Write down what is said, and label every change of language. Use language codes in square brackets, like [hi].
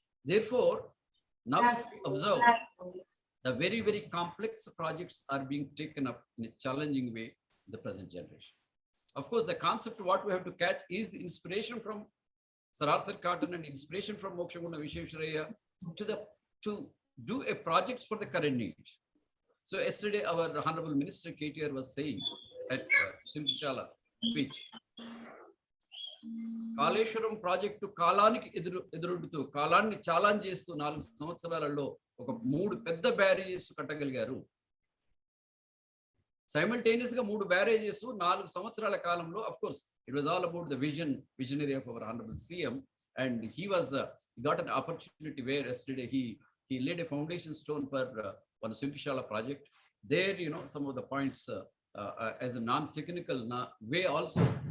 [en] Therefore, now if we observe, the very, very complex projects are being taken up in a challenging way in the present generation. Of course, the concept what we have to catch is the inspiration from Sir Arthur Cotton and inspiration from Mokshamunda Vishwesvaraya to do a project for the current need. So yesterday, our Honorable Minister KTR was saying at Simchala speech, [te] Kaleshwaram project కాలానికి ఎదురొడుతూ కాలాన్ని challenge చేస్తూ 4 సంవత్సరాలలో ఒక 3 పెద్ద barrages కట్టగలిగారు. Simultaneous గా 3 barrages 4 సంవత్సరాల కాలంలో. [en] Of course, it was all about the visionary of our Honorable CM, and he got an opportunity where yesterday he laid a foundation stone for one Simchala project. There, some of the points as a non-technical way also.